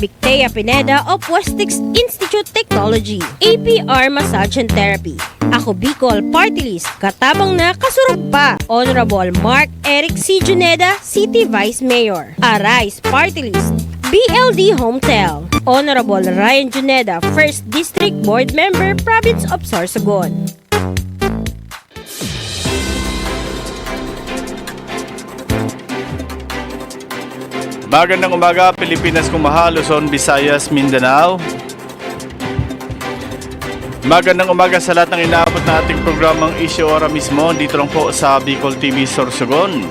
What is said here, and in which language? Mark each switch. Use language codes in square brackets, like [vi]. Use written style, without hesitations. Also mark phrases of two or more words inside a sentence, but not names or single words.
[en] Victea Pineda of Westix Institute Technology, APR Massage and Therapy, Ako Bicol Party List, [bik] katabang na kasurog pa, [en] Honorable Mark Eric C. Juneda, City Vice Mayor, Arise Party List, BLD Hometel, Honorable Ryan Juneda, 1st District Board Member, Province of Sorsogon. [tl] Magandang umaga, Pilipinas kung mahal, Luzon, Visayas, Mindanao. Magandang umaga sa lahat ng inaabot na ating programang Issue ora mismo dito lang po sa Bicol TV Sorsogon.